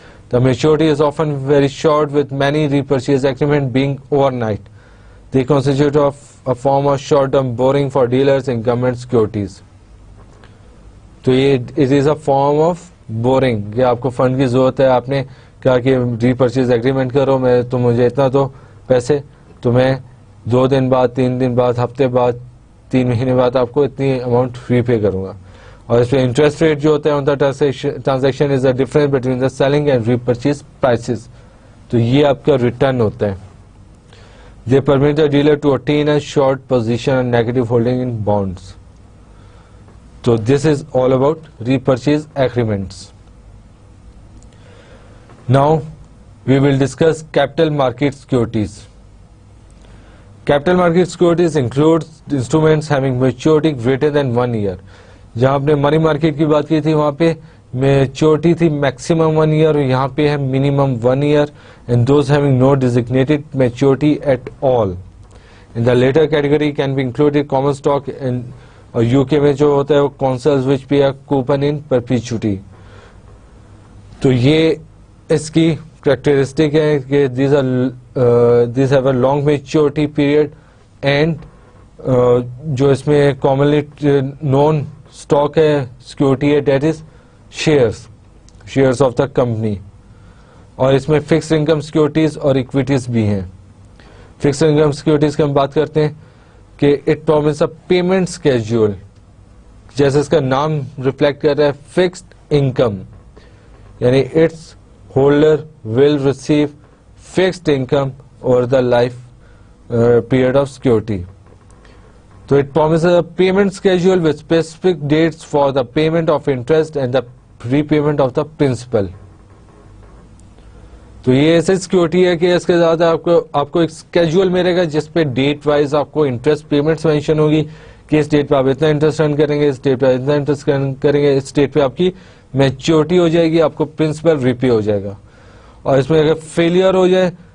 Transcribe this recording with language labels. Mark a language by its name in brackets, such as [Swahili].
[English] The maturity is often very short, with many repurchase agreements being overnight. They constitute of a form of short-term borrowing for dealers in government securities. [Urdu] تو یہ [English] it is a form of borrowing [Urdu] کہ آپ کو fund کی ضرورت ہے, آپ نے کہا کہ repurchase agreement کرو, تو مجھے اتنا دو پیسے, تو میں 2 دن بعد 3 دن بعد ہفتے بعد 3 مہینے بعد آپ کو اتنی اماؤنٹ ری پے کروں گا. اور اس پہ انٹرسٹ ریٹ جو ہوتا ہے [English] In transaction is the difference between the selling and repurchase prices. [Urdu] تو یہ آپ کا ریٹرن ہوتا ہے. [English] They permit the dealer to attain a short position and negative holding in bonds. تو this is all about repurchase agreements. Now we will discuss capital market securities. Capital market securities includes instruments having maturity greater than 1 year. [Urdu] جہاں آپ نے money market کی بات کی تھی وہاں پہ میچورٹی تھی میکسیمم 1 year, اور یہاں پہ ہے minimum 1 year, [English] and those having no designated maturity at all. In the later category can be included common stock, [Urdu] اور UK میں جو ہوتا ہے وہ [English] consols which pay a coupon in perpetuity. [Urdu] تو یہ اس کی کریکٹرسٹک ہے کہ [English] these have a long maturity period, and [Urdu] جو اس میں [English] commonly known stock [Urdu] ہے سیکورٹی ہے [English] that is shares of the company. [Urdu] اور اس میں فکسڈ انکم سیکورٹیز اور اکویٹیز بھی ہیں. فکسڈ انکم سیکورٹیز کی ہم بات کرتے ہیں کہ [English] it promise a payment schedule, [Urdu] جیسے اس کا نام ریفلیکٹ کر رہا ہے فکسڈ انکم, یعنی [English] Its holder will receive fixed income over the life period of security. تو it promises a payment schedule with specific dates for the payment of interest and the repayment of the principal. [Urdu] تو یہ ایسی security ہے کہ اس کے ساتھ آپ کو ایک اسکیڈول ملے گا جس پہ ڈیٹ وائز آپ کو انٹرسٹ پیمنٹس مینشن ہوگی کہ اس ڈیٹ پہ آپ اتنا انٹرسٹ ارن کریں گے, اس ڈیٹ پہ اتنا انٹرسٹ کریں گے, اس ڈیٹ پہ آپ کی میچورٹی ہو جائے گی, آپ کو پرنسپل ری پے ہو جائے گا. اور اس میں اگر فیلئر ہو جائے